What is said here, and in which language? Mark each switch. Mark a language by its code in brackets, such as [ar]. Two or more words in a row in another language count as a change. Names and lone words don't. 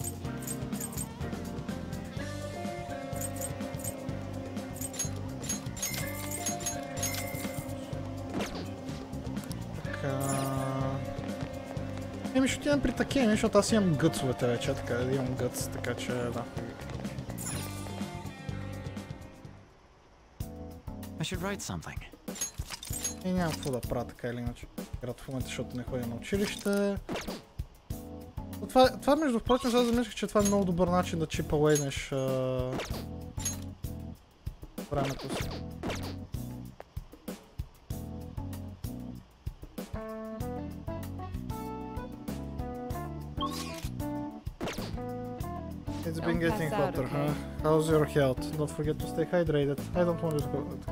[bg] Ще отидем при такива, защото аз имам гъцовете вече, така да имам гъц, така че да. [en] I should write something. [bg] И нямам какво да правя така или иначе. Град в момента, защото не ходя на училище. Това между прочим, аз замислих, че това е много добър начин да чипалейнеш времето си. [en] It's been getting hotter, huh? How's your health? Don't forget to stay hydrated. I don't want to go.